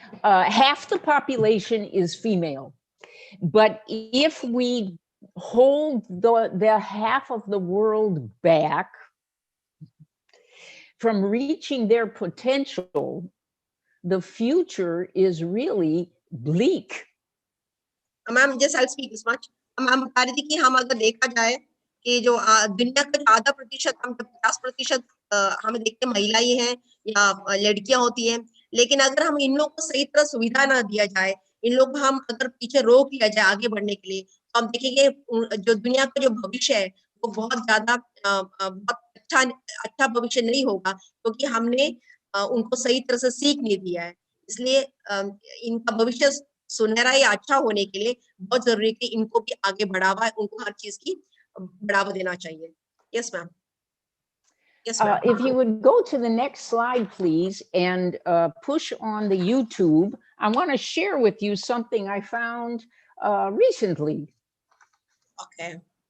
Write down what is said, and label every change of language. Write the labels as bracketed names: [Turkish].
[English] Half the population is female. But if we hold the half of the world back, from reaching their potential, the future is really bleak. Ma'am just I speak this much. [Hindi] Ma'am बता रही थी कि हम अगर देखा जाए कि जो दुनिया का जो आधा प्रतिशत, हम 50% हमें देखते हैं महिला ही हैं या लड़कियां होती हैं, लेकिन अगर हम इन लोगों को सही तरह सुविधा ना दिया जाए, इन लोग को हम अगर पीछे रोक लिया जाए आगे बढ़ने के लिए, तो हम देखेंगे जो दुनिया का जो भविष्य है वो बहुत ज्यादा बहुत अच्छा भविष्य नहीं होगा, क्योंकि हमने उनको सही तरह से सीख नहीं दिया है। इसलिए इनका भविष्य सुनहरा या अच्छा होने के लिए बहुत जरूरी है कि इनको भी आगे बढ़ावा, उनको हर चीज की बढ़ावा देना चाहिए। [English] Yes ma'am. Yes, ma'am. If you would go to the next slide, please, and push on the YouTube, I want to share with you something I found recently. Okay.